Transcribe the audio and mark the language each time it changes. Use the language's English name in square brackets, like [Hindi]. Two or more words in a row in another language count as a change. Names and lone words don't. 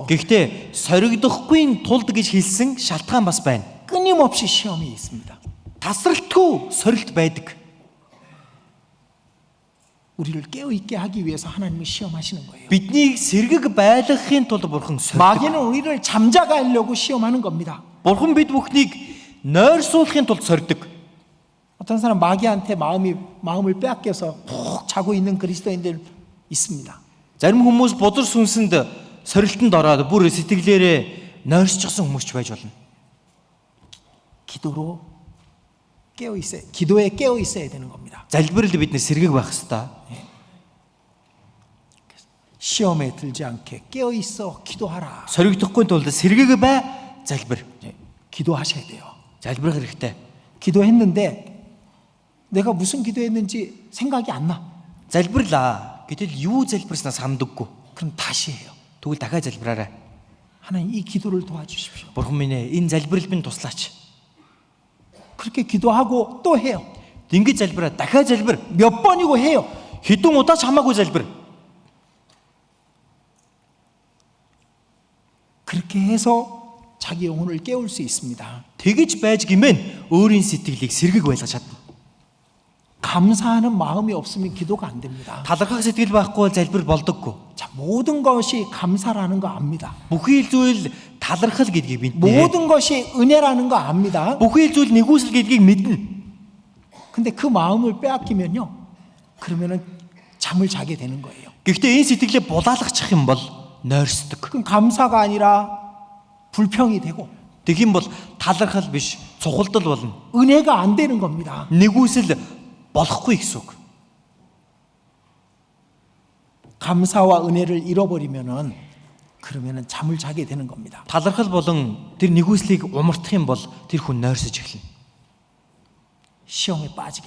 [Mongolian] Гэхдээ соригдохгүй тулд гэж хэлсэн шалтгаан бас байна. [Korean] 끊임없이 시험이 있습니다. [Mongolian] Тасралтгүй сорилт байдаг. [Korean] 우리를 깨어 있게 하기 위해서 하나님은 시험하시는 거예요. [Mongolian] Биднийг сэргэг байлгахын тулд бурхан сордог. [Korean] 마귀는 우리를 잠자게 하려고 시험하는 겁니다. [Mongolian] Бурхан бид бүхнийг нойрсуулахын тулд сордог. [Korean] 어떤 사람 마귀한테 마음을 빼앗겨서 푹 자고 있는 그리스도인들 있습니다. [Mongolian] Зарим хүмүүс бузар сүнсэнд сорилтонд ороод бүр сэтгэлээрээ нойрсчихсан хүмүүс ч байж болно. [Korean] 기도로 깨어 있어야, 기도에 깨어 있어야 되는 겁니다. [Mongolian] залбирал бидний сэргэг байх ёстой. [Korean] 시험에 들지 않게 깨어 있어 기도하라. [Mongolian] Соригдохгүй тулд сэргэг бай, залбир. [Korean] 기도하셔야 돼요. [Mongolian] залбирах хэрэгтэй. [Korean] 기도했는데 내가 무슨 기도했는지 생각이 안 나. [Mongolian] залбирлаа. Гэтэл юу залбирснаа сандаггүй. [Korean] 그럼 다시 해요. [Mongolian] Тэгвэл дахиад залбираарай. [Korean] 하나님 이 기도를 도와주십시오. [Mongolian] Бурхан минь энэ залбирал минь туслаач. [Korean] 그렇게 기도하고 또 해요. [Mongolian] Ингэж залбираа, дахиад залбир. [Korean] 몇 번이고 해요. [Mongolian] Хэдэн удаа ч хамаагүй залбир. [Korean] 그렇게 해서 자기 영혼을 깨울 수 있습니다. [Mongolian] Тэгэж байж гимэн өөрийн сэтгэлийг сэргэг байлгаж чадна. [Korean] 감사하는 마음이 없으면 기도가 안 됩니다. [Mongolian] Талархах сэтгэл байхгүй бол залбир болдоггүй. [Korean] 자, 모든 것이 감사라는 거 압니다. [Mongolian] Бүхий л зүйл талархал гэдгийг мэднэ. [Korean] 모든 것이 은혜라는 거 압니다. [Mongolian] Бүхий л зүйл нэгүсэл гэдгийг мэднэ. [Korean] 근데 그 마음을 빼앗기면요. 그러면은 잠을 자게 되는 거예요. [Mongolian] Гэхдээ энэ сэтгэлээ булаалгачих юм бол нойрсдог. [Korean] 그럼 감사가 아니라 불평이 되고 [Mongolian] Тэгэх юм бол талархал биш, цухалдал болно. [Korean] 은혜가 안 되는 겁니다. [Mongolian] Нэгүсэл болохгүй гэсэн үг. [Korean] 감사와 은혜를 잃어버리면은 그러면은 잠을 자게 되는 겁니다. [Mongolian] Талархал болон тэр нэгүслийг умартах юм бол тэр хүн нойрсож эхэлнэ. [Korean] 시험에 빠지게 되는 겁니다.